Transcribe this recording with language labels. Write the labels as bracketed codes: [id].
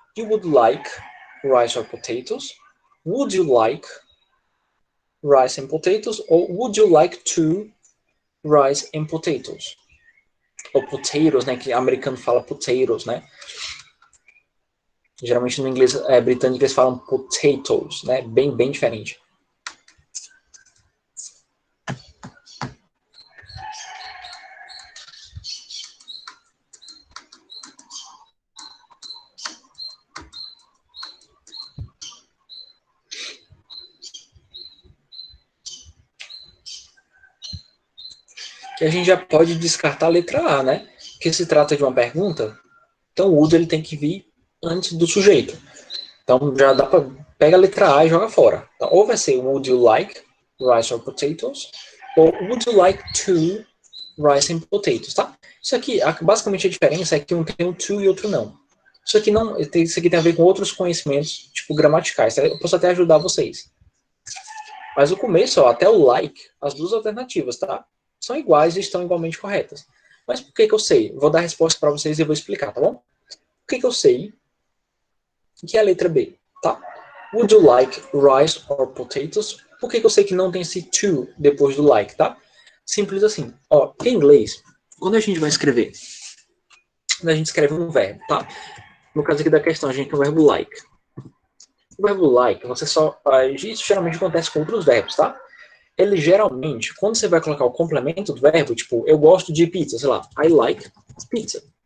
[en] You would like rice or potatoes? Would you like rice and potatoes? Ou would you like to rice and potatoes? [pt] Ou potatoes, né? Que americano fala potatoes, né? Geralmente no inglês britânico eles falam potatoes, né? Bem diferente. Que a gente já pode descartar a letra A, né? Porque se trata de uma pergunta, então o would ele tem que vir antes do sujeito. Então já dá para pega a letra A e joga fora. Então, ou vai ser [en] would you like rice or potatoes, [pt] ou [en] would you like to rice and potatoes, [pt] tá? Isso aqui, basicamente a diferença é que um tem um to e outro não. Isso aqui tem a ver com outros conhecimentos, tipo gramaticais. Tá? Eu posso até ajudar vocês. Mas o começo, ó, até o like, as duas alternativas, tá? São iguais e estão igualmente corretas. Mas por que eu sei? Vou dar a resposta para vocês e vou explicar, tá bom? Por que eu sei que é a letra B, tá? [en] Would you like rice or potatoes? [pt] Por que eu sei que não tem esse to depois do like, tá? Simples assim. Ó, em inglês, quando a gente vai escrever, quando a gente escreve um verbo, tá? No caso aqui da questão, a gente tem o verbo like. O verbo like, você só... Isso geralmente acontece com outros verbos, tá? Ele geralmente, quando você vai colocar o complemento do verbo, tipo, eu gosto de pizza, sei lá, [en] I like pizza.